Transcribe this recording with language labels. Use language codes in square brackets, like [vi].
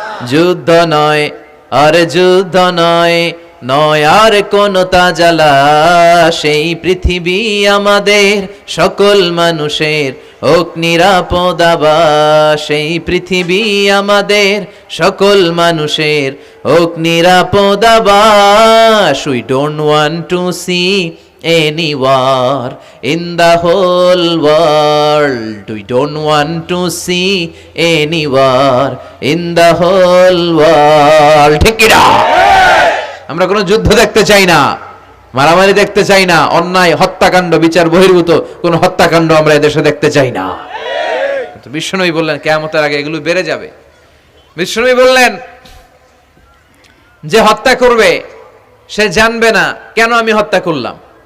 [bn] যুদ্ধ নয় আর যুদ্ধ নয়, নয় আর কোন তাজালা, সেই পৃথিবী আমাদের সকল মানুষের হোক নিরাপদ আবাস, সেই পৃথিবী আমাদের সকল মানুষের হোক নিরাপদ আবাস। [en] We don't want to see any war in the whole world. We don't want to see any war in the whole world. [bn] ঠিক কি না? আমরা কোনো যুদ্ধ দেখতে চাই না, মারামারি দেখতে চাই না, অন্যায় হত্যাকাণ্ড বিচার বহির্ভূত কোন হত্যাকাণ্ড আমরা এদেশে দেখতে চাই না। তো বিশ্বনবী বললেন কিয়ামতের আগে এগুলো বেড়ে যাবে। বিশ্বনবী বললেন যে হত্যা করবে সে জানবে না কেন আমি হত্যা করলাম।